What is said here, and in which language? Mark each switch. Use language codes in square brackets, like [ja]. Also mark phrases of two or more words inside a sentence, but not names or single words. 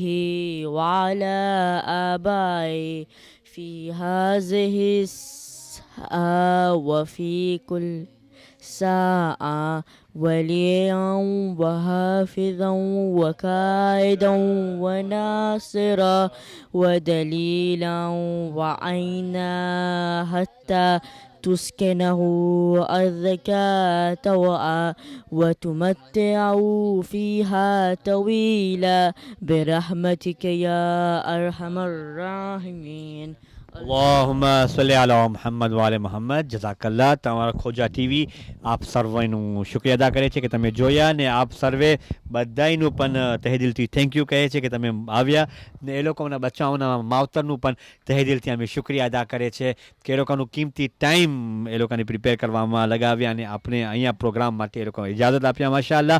[ar] وعلى آبائه في هذه الساعة وفي كل ساعة وليا وحافظا وكائدا وناصرا ودليلا وعينا حتى تسكنه الزكاة وتمتعه فيها طويلا برحمتك يا أرحم الراحمين. اللهم صل على محمد وآل محمد. જઝાકલ્લાહ. [gu] તમારા ખોજા ટીવી આપ સર્વેનું શુક્રિયા અદા કરે છે કે તમે જોયા ને આપ સર્વે બધાયનું પણ તહેદિલથી [en] thank you [gu] કહે છે કે તમે આવ્યા ને એ લોકોના બચ્ચાઓના માવતરનું પણ તહેદિલથી અમે શુક્રિયા અદા કરે છે કે એ લોકોનું કિંમતી ટાઈમ એ લોકોને પ્રિપેર કરવામાં લગાવ્યા અને આપણે અહીંયા પ્રોગ્રામ માટે એ લોકોને ઇજાઝત આપ્યા માશાઅલ્લાહ.